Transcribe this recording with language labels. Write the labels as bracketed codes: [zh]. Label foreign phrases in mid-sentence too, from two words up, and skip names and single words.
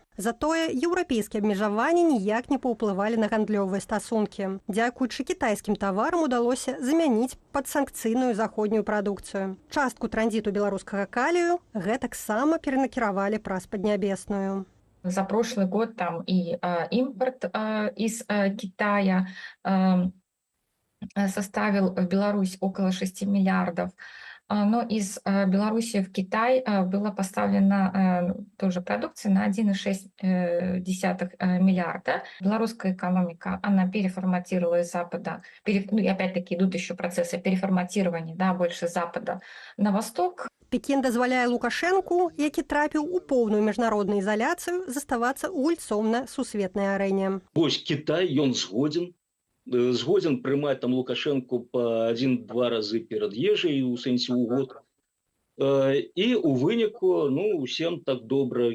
[be] Затое еўрапейскія абмежаванні ніяк не паўплывалі на гандлёвыя стасункі. Дзякуючы кітайскім таварам удалося замяніць падсанкцыйную заходнюю прадукцыю. Частку транзіту беларускага калію гэтаксама перанакіравалі праз Паднябесную. [ru] За прошлый год там и импорт из Китая составил в Беларусь около 6 миллиардов. Но из Беларуси в Китай была поставлена тоже продукция на 1,6 миллиарда. Белорусская экономика, она переформатировала из Запада, и опять-таки идут еще процессы переформатирования, да, больше с Запада на Восток. [be] Пекін дазваляе Лукашэнку, які трапіў у поўную міжнародную ізаляцыю, заставацца гульцом на сусветнай арэне. Вось Китай, ён згоден прымаць там Лукашенко по 1-2 разы перад ежай у сэнсе ў год. І у выніку, усім так добра.